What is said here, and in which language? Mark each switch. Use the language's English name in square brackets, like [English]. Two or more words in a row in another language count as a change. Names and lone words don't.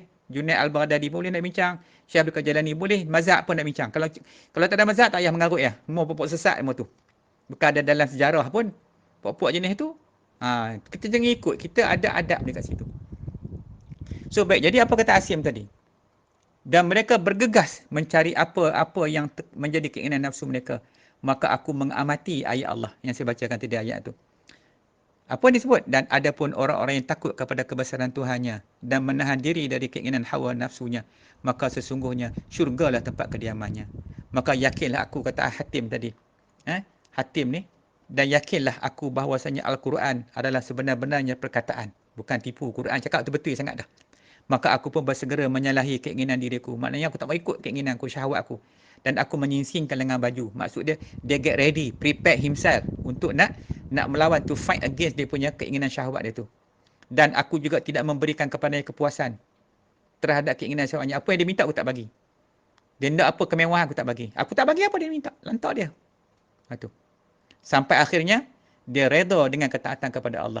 [Malay] Junaid Al-Baghdadi pun boleh nak bincang. Syekh Abdul Qadir Jalani boleh. Mazhab pun nak bincang. Kalau tak ada mazhab, tak payah mengarut ya. Semua puak-puak sesat semua tu. Bukan ada dalam sejarah pun. Puak-puak jenis tu. Kita jangan ikut. Kita ada adab dekat situ. So baik, jadi apa kata Asim tadi? Dan mereka bergegas mencari apa-apa yang menjadi keinginan nafsu mereka. Maka aku mengamati ayat Allah yang saya bacakan tadi ayat tu. Apa yang disebut? Dan ada pun orang-orang yang takut kepada kebesaran Tuhannya dan menahan diri dari keinginan hawa nafsunya. Maka sesungguhnya syurgalah tempat kediamannya. Maka yakinlah aku, kata Hatim tadi. Hatim ni. Dan yakinlah aku bahawasanya Al-Quran adalah sebenar-benarnya perkataan. Bukan tipu. Quran cakap tu betul sangat dah. Maka aku pun bersegera menyalahi keinginan diriku. Maknanya aku tak mau ikut keinginanku, syahwatku. Dan aku menyingsingkan lengan baju. Maksud dia [English] get ready, prepare himself [Malay] untuk nak melawan, [English] to fight against [Malay] dia punya keinginan syahwat dia tu. Dan aku juga tidak memberikan kepadanya kepuasan terhadap keinginan syahwatnya. Apa yang dia minta aku tak bagi. Dia nak apa kemewahan aku tak bagi. Aku tak bagi apa dia minta. Lantak dia. Itu. Sampai akhirnya dia redha dengan ketaatan kepada Allah.